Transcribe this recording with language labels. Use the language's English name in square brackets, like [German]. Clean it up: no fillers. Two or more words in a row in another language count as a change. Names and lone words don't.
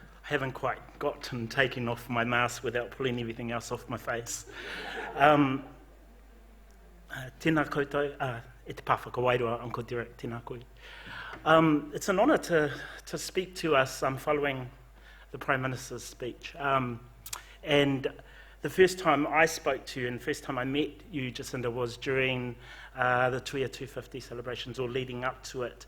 [English] haven't quite gotten taken off my mask without pulling everything else off my face. [Māori] Tēnā koutou, e te pāwhaka wairoa, Uncle Derek, tēnā koe. [English] It's an honour to speak to us following the Prime Minister's speech. And the first time I spoke to you and the first time I met you, Jacinda, was during the Tuia 250 celebrations, or leading up to it.